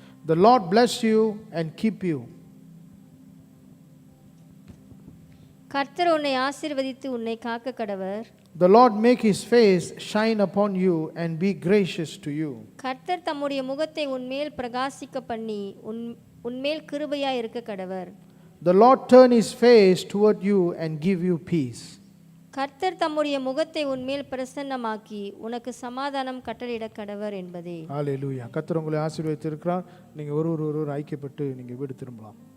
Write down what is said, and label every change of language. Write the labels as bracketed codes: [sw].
[en] The Lord bless you and keep you. [ta] கர்த்தர் உன்னை ஆசீர்வதித்து உன்னை காக்க கடவர். [en] The Lord make his face shine upon you and be gracious to you. [ta] கர்த்தர் தம்முடைய முகத்தை உன்மேல் பிரகாசிக்க பண்ணி உன்மேல் கிருபையாய் இருக்க கடவர். [en] The Lord turn his face toward you and give you peace. [ta] கர்த்தர் தம்முடைய முகத்தை உன்மேல் பிரசன்னமாக்கி உனக்கு சமாதானம் கட்டளையிட கடவர் என்பதே. ஹalleluya. கர்த்தர் உங்களை ஆசீர்வதித்திருக்கிறார். நீங்கள் ஒருவர் ஐக்கியப்பட்டு நீங்கள் வீடு திரும்பலாம்.